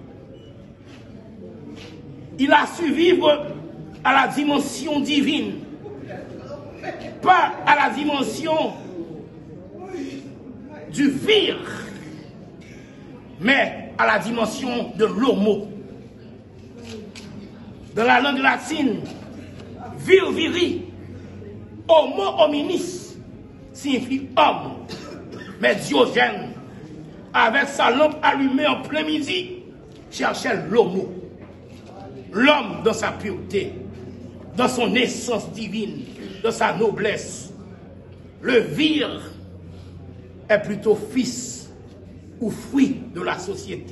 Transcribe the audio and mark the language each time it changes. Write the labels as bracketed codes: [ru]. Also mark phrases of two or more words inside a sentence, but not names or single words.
[fr] Il a su vivre à la dimension divine, pas à la dimension du vir, mais à la dimension de l'homo. Dans la langue latine, [la] vir viri, homo hominis, [fr] signifie homme. Mais Diogène, avec sa lampe allumée en plein midi, cherchait l'homo. L'homme dans sa pureté, dans son essence divine, dans sa noblesse. Le vir est plutôt fils ou fruit de la société.